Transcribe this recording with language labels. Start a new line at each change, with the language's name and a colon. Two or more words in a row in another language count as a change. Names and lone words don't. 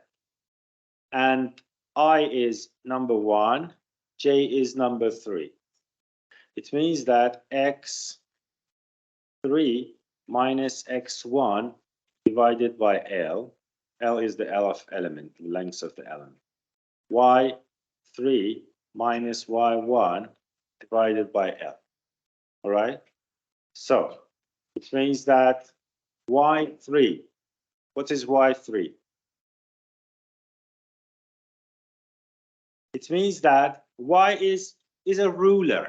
English: And I is number 1, j is number 3. It means that x3 minus x1 divided by L. L is the L of element, the length of the element. Y3 minus y1 divided by L. All right? So it means that y3, what is y3? It means that y is a ruler.